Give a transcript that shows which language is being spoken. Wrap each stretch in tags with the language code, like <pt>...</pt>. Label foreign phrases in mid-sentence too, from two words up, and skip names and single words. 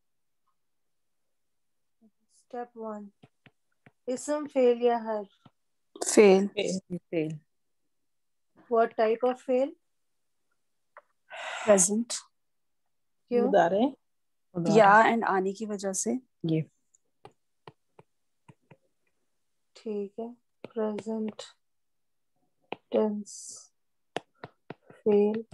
<ur>اسٹیپ 1 اسم فعل یا حرف. فعل.</ur> <en>what type of فعل؟</en> <ur>پریزنٹ. کیوں؟ یا اینڈ آنے کی وجہ سے. ٹھیک ہے</ur> <en>present tense</en> <ur>فعل.</ur>